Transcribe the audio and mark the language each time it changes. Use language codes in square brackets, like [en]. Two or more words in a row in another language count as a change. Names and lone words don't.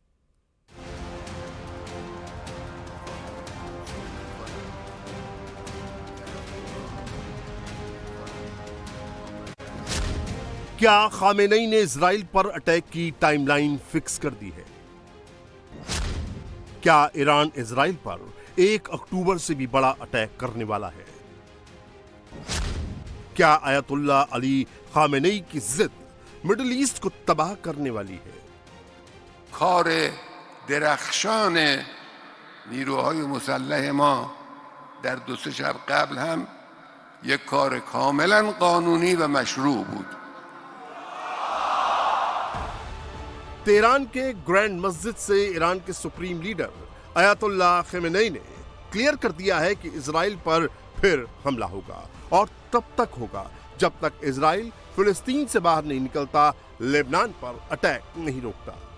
[hi] क्या खामेनेई ने इजराइल पर अटैक की [en] timeline fix [hi] कर दी है? क्या ईरान इजराइल पर 1 अक्टूबर से भी बड़ा अटैक करने वाला है? क्या अयतुल्लाह अली खामेनेई की जिद मिडिल ईस्ट को तबाह करने वाली है? [fa] کار درخشان نیروهای مسلح ما در 2-3 شب قبل هم یک کار کاملا قانونی و مشروع بود. [hi] तेहरान के ग्रैंड मस्जिद से ईरान के [en] supreme leader [hi] अयतुल्लाह खमेनेई ने क्लियर कर दिया है कि इजराइल पर फिर हमला होगा और तब तक होगा जब तक इजराइल फिलिस्तीन से बाहर नहीं निकलता, लेबनान पर अटैक नहीं रोकता।